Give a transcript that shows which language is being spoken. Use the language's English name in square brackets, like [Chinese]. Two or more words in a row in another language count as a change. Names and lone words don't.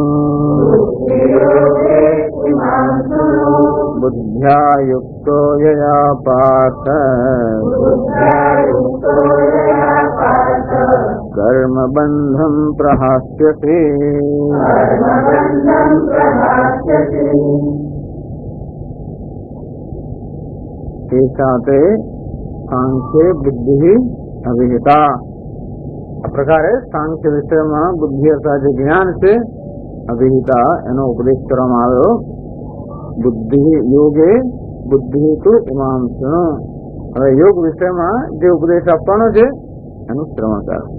[Sanskrit] बुद्ध्या युक्तो यया पार्थ कर्मबन्धं प्रहास्यति. एषा ते सांख्ये बुद्धि अविहिता. [Gujarati] આ પ્રકારે સાંખ્ય વિષયમાં બુદ્ધિ અથવા જે જ્ઞાન છે અવિહિતા એનો ઉપદેશ કરવામાં આવ્યો. [Sanskrit] બુદ્ધિ યોગે બુદ્ધિ તું ઇમામ શૃણુ. [Gujarati] હવે યોગ વિષયમાં જે ઉપદેશ આપવાનો છે એનું શ્રવણ કરો.